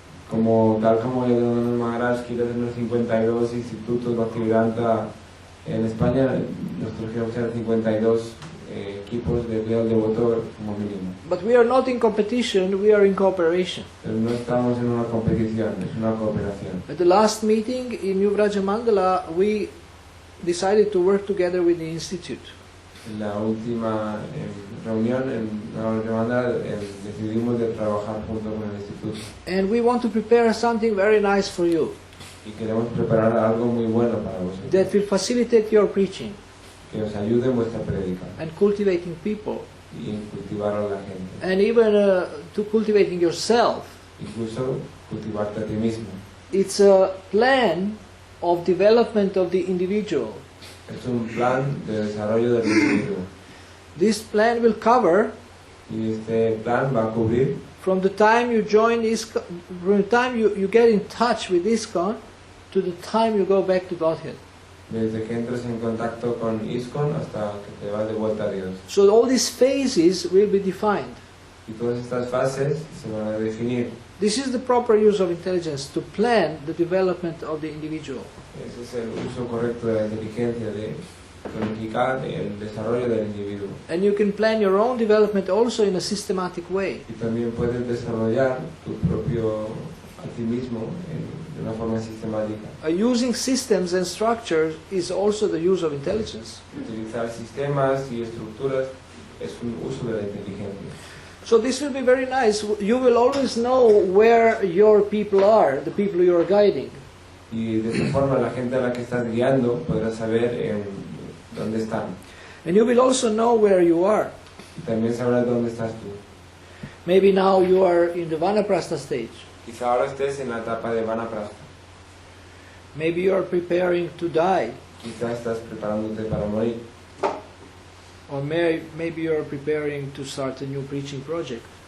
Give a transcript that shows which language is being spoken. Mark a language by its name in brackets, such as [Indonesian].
[Spanish] Tal como Yadunandan Maharaj quiere tener 52 institutos Bhaktivedanta en España, nosotros queremos tener 52 equipos de cuidado del devoto como mínimo. [English] But we are not in competition, we are in cooperation. [Spanish] Pero no estamos en una competición, es una cooperación. [English] At the last meeting in New Vrajamandala, we decided to work together with the institute. [Spanish] En la última reunión en la Ramanda decidimos de trabajar junto con el instituto. [English] And we want to prepare something very nice for you [Spanish] Y queremos preparar algo muy bueno para vosotros, [English] that will facilitate your preaching [Spanish] que os ayude en vuestra prédica [English] and cultivating people, [Spanish] y en cultivar a la gente. [English] and even to cultivating yourself. [Spanish] Incluso cultivarte a ti mismo. [English] It's a plan of development of the individual. [Spanish] Es un plan de desarrollo del individuo. [English] This plan will cover [Spanish] Y este plan va a cubrir [English] from the time you join ISKCON, from the time you get in touch with ISKCON to the time you go back to Godhead. [Spanish] desde que entres en contacto con ISKCON hasta que te vas de vuelta a Dios. [English] So all these phases will be defined. [Spanish] Y todas estas fases se van a definir. [English] This is the proper use of intelligence, to plan the development of the individual. [Spanish] Ese es el uso correcto de la inteligencia, de planificar el desarrollo del individuo. [English] And you can plan your own development also in a systematic way. [Spanish] Y también puedes desarrollar tu propio a ti mismo de una forma sistemática. [English] Using systems and structures is also the use of intelligence. [Spanish] Utilizar sistemas y estructuras es un uso de la inteligencia. [English] So this will be very nice. You will always know where your people are, the people you are guiding. [Spanish] Y de esta forma la gente a la que estás guiando podrá saber dónde están. [English] And you will also know where you are. [Spanish] Y también sabrás dónde estás tú. [English] Maybe now you are in the Vanaprastha stage. [Spanish] Quizá ahora estés en la etapa de Vanaprastha. [English] Maybe you are preparing to die. [Spanish] Quizá estás preparándote para morir. [English] Or maybe you are preparing to start a new preaching project.